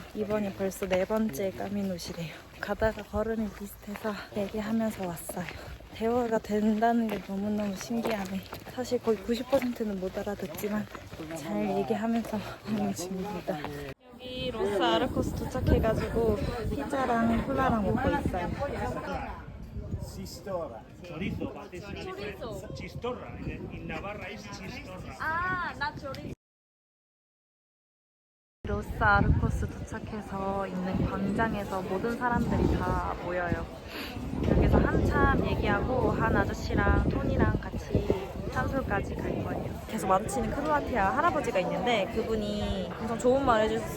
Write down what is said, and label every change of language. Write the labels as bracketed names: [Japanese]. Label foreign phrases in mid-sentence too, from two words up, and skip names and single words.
[Korean] 이번이 벌써 4번째 까미노시래요. 가다가 걸음이 비슷해서 얘기하면서 왔어요. 대화가 된다는 게 너무너무 신기하네. 사실 거의 90%는 못 알아듣지만 잘 얘기하면서 하는 중입니다. 여기 로스 아르코스 도착해가지고 피자랑 콜라랑 먹고 있어요. [Spanish] Chistorra. Chorizo, chorizo. Chistorra. En Navarra es chistorra. [Korean] 아, 나 조리. 로스 아르코스 도착해서 있는 광장에서 모든 사람들이 다 모여요. 여기서 한참 얘기하고 한 아저씨랑 토니랑 같이 산소까지 갈 거예요. 계속 마주치는 크로아티아 할아버지가 있는데 그분이 엄청 좋은 말 해주셨어요.